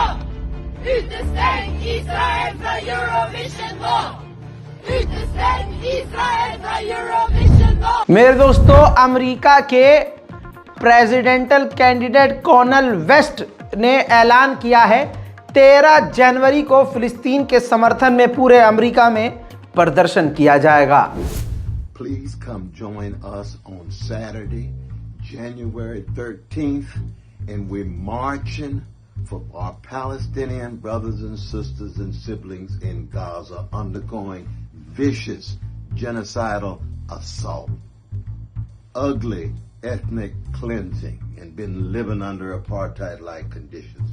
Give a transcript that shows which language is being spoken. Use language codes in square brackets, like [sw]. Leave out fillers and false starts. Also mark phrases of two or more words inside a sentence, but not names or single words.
[sv] Utestäng Israel från Eurovision nå! Utestäng Israel från Eurovision nå! [hi] मेरे दोस्तों, अमेरिका के [en] presidential candidate [hi] कॉर्नेल वेस्ट ने ऐलान किया है 13 जनवरी को फिलिस्तीन के समर्थन में पूरे अमेरिका में प्रदर्शन किया जाएगा। [en] Please come join us on Saturday, January 13th, and we're marching for our Palestinian brothers and sisters and siblings in Gaza undergoing vicious genocidal assault, ugly ethnic cleansing, and been living under apartheid-like conditions.